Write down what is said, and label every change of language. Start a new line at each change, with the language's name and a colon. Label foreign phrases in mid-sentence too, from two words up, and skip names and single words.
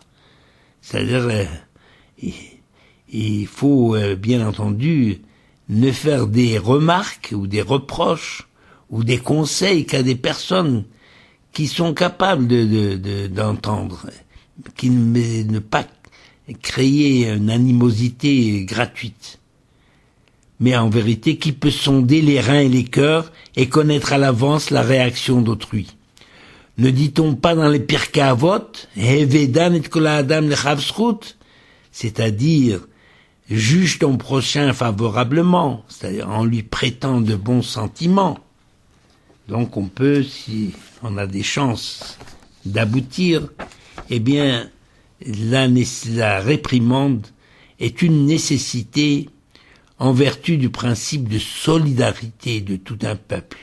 French: C'est-à-dire, il faut bien entendu ne faire des remarques ou des reproches ou des conseils qu'à des personnes qui sont capables d'entendre, qui ne pas créer une animosité gratuite. Mais en vérité, qui peut sonder les reins et les cœurs et connaître à l'avance la réaction d'autrui? Ne dit-on pas dans les Pirkei Avot,
Hebrew: הוי דן את כל האדם לכף זכות,
French: c'est-à-dire juge ton prochain favorablement, c'est-à-dire en lui prêtant de bons sentiments. Donc on peut, si on a des chances d'aboutir, eh bien la réprimande est une nécessité en vertu du principe de solidarité de tout un peuple.